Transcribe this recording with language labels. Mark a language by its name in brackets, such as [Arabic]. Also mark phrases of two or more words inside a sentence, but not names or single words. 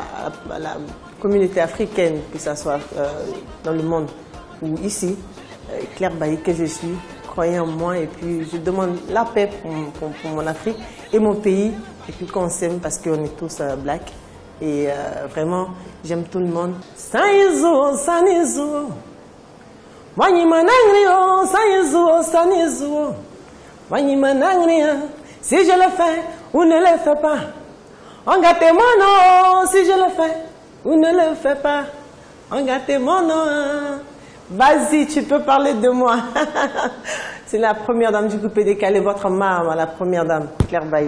[French] la communauté africaine, que ce soit dans le monde ou ici, Claire Bailly que je suis, croyez en moi et puis je demande la paix pour mon Afrique et mon pays et puis qu'on s'aime parce qu'on est tous black et vraiment j'aime tout le monde. Sanizo, sanizo, wani manangrio, sanizo, sanizo, wani manangria. Si je le fais ou ne le fais pas, on gâte mon nom. Si je le fais ou ne le fais pas, on gâte mon nom. Vas-y, tu peux parler de moi. C'est la première dame du coupé décalé, votre maman, la première dame, Claire Bailly.